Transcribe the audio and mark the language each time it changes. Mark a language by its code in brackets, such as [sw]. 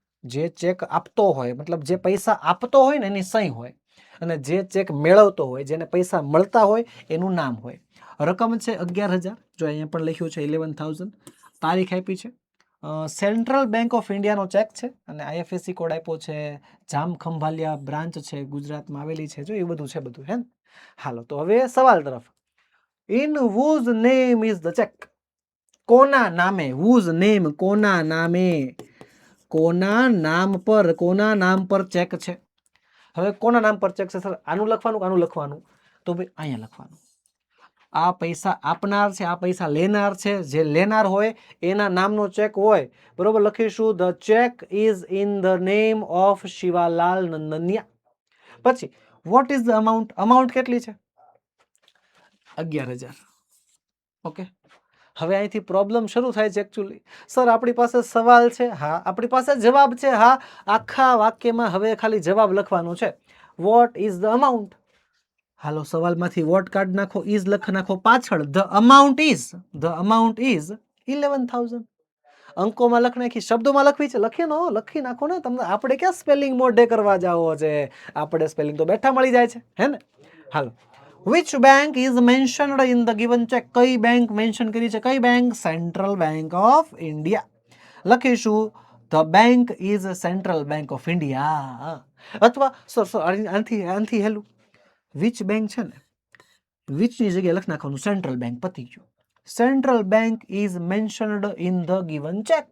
[gu] જે ચેક આપતો હોય, મતલબ જે પૈસા આપતો હોય ને એની સહી હોય, અને જે ચેક મેળવતો હોય, જેને પૈસા મળતા હોય એનું નામ હોય. રકમ છે 11,000, જો અહીંયા પણ લખ્યું છે 11,000. તારીખ આપી છે, સેન્ટ્રલ બેંક ઓફ ઇન્ડિયાનો ચેક છે, અને IFSC કોડ આપ્યો છે, જામખંભાલિયા બ્રાન્ચ છે, ગુજરાતમાં આવેલી છે. જો એ બધું છે બધું, હે ને? હાલો, તો હવે સવાલ તરફ. [en] In whose name is the check? [gu] કોના નામે? [en] whose name, [gu] કોના નામે, કોના નામ પર ચેક છે. હવે કોના નામ પર ચેક છે સર? આનું લખવાનું કે આનું લખવાનું? તો ભાઈ અહીંયા લખવાનું. આ પૈસા આપનાર છે, આ પૈસા લેનાર છે. જે લેનાર હોય એના નામનો ચેક હોય, બરોબર. [en] લખીશું the cheque is in the name of Shivalal Nandaniya. [gu] પછી [en] What is the amount? [gu] Amount કેટલી છે? 11,000. ઓકે, હવે અહીંથી પ્રોબ્લેમ શરૂ થાય છે એકચ્યુઅલી. સર આપણી પાસે સવાલ છે, હા. આપણી પાસે જવાબ છે, હા. આખા વાક્યમાં હવે ખાલી જવાબ લખવાનો છે. [en] What is the amount? [gu] Hello, સવાલમાંથી vote કાઢ નાખો, ઇઝ લખ નાખો પાછળ. [en] The amount is 11,000. [gu] અંકોમાં લખ નાખી, શબ્દોમાં લખવી છે, લખી નાખો ને. તમને આપણે ક્યાં સ્પેલિંગ મોઢે કરવા જાવો છે? આપણે સ્પેલિંગ તો બેઠા મળી જાય છે, હે ને? [en] હાલો, which bank is mentioned in the given check? [gu] કઈ બેંક મેન્શન કરી છે? કઈ bank? Central bank of India. [en] લખીશું the bank is central bank of India. [gu] અથવા સર આનથી હેલું વિચ બેંક છે ને, વિચની જગ્યાએ લખ નાખવાનું સેન્ટ્રલ બેંક. પતી ગયું. [en] Central bank is mentioned in the given cheque.